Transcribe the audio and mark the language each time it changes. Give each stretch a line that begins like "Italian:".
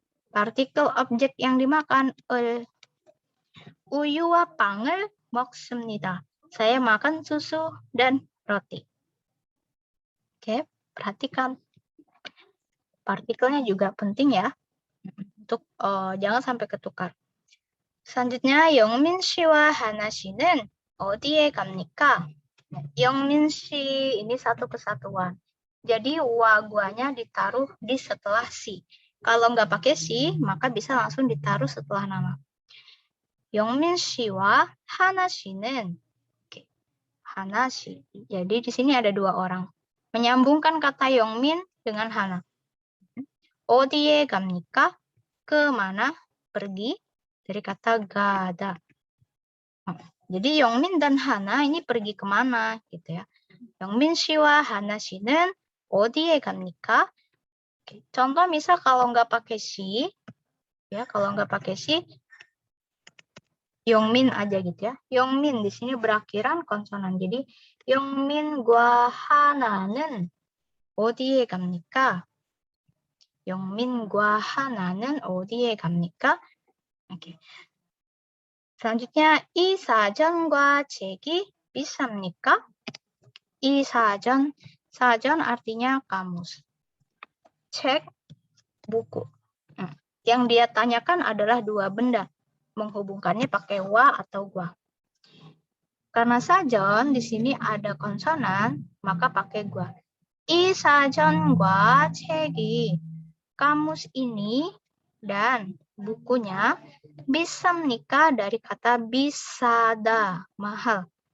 Indonesian: Partikel objek yang dimakan,
Korean: uyu와 빵을 먹습니다.
Indonesian: Saya makan susu dan roti. Oke, perhatikan. Partikelnya juga penting ya. Untuk jangan sampai ketukar.
Korean: Selanjutnya, 영민 씨와 하나 씨는 어디에 갑니까?
Indonesian: 영민 씨 ini satu kesatuan. Jadi wa guanya ditaruh di setelah si. Kalau nggak pakai si, maka bisa langsung ditaruh setelah nama.
Korean: 영민 씨와 하나 씨는 하나 씨.
Indonesian: Jadi di sini ada dua orang. Menyambungkan kata 영민 dengan 하나.
Korean: 어디에 갑니까?
Indonesian: Kemana? Pergi. Dari kata gada. Jadi 영민 dan 하나 ini pergi kemana gitu ya.
Korean: 영민 씨와 하나 씨는 어디에 갑니까?
Indonesian: Oke. Contoh misal kalau nggak pakai si, ya kalau nggak pakai si, 영민 aja gitu ya. 영민 di sini berakhiran konsonan.
Korean: Jadi 영민과 하나는 어디에 갑니까? 영민과 하나는 어디에 갑니까? Oke. Selanjutnya, 이 사전과 책이 비쌉니까?
Indonesian: 이 사전, 사전 artinya kamus. Cek, buku. Yang dia tanyakan adalah dua benda. Menghubungkannya pakai wa atau gua. Karena sajon di sini ada konsonan, maka pakai gua.
Korean: 이 사전과 책이,
Indonesian: kamus ini dan bukunya bisamnika dari kata bisada, mahal.